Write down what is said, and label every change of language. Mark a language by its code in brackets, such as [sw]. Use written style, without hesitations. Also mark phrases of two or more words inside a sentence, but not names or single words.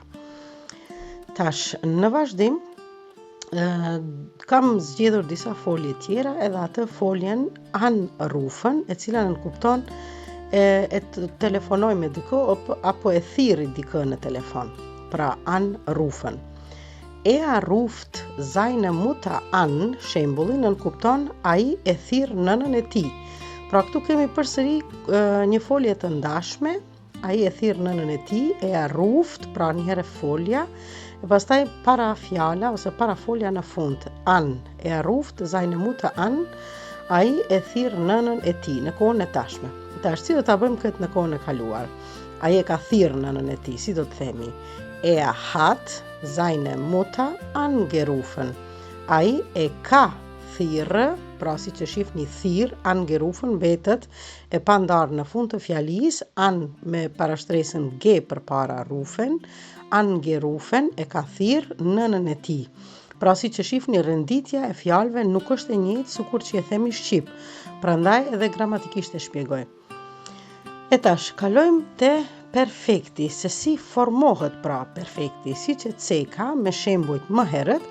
[sq] Tash, në vazhdim, kam zgjedhur disa folje tjera, edhe atë foljen anrufen, e cila nënkupton e të telefonoj me dikë apo e thirri dikë në telefon. [de] Pra anrufen. Er ruft seine Mutter an, [sq] shembullin nënkupton ai e thirr nënën e tij. Pra këtu kemi përsëri një folje të ndashme, ai e thirr nënën e tij, [de] er ruft, [sq] pra njëherë folja, e pastaj para fjala ose para folja në fund, [de] an, er ruft seine Mutter an, [sq] ai e thirr nënën e tij në kohën e tashme. Tash si do ta bëjmë këtë në kohën e kaluar? Ai e ka thirr nënën e tij, si do të themi? [de] Er hat seine Mutter angerufen. [sq] Ai e ka thirrë, pra si që shifni thirr, angerufen mbetet e pandarë në fund të fjalisë, an me parashtresën ge përpara rufen, angerufen e ka thirr nënën e tij. Pra si që shifni renditja e fjalëve nuk është e njëjtë sikur që e themi shqip, prandaj edhe gramatikisht e shpjegoj. E tash, kalojmë te perfekti, se si formohet pra perfekti, si që ceka me shembujt më herët.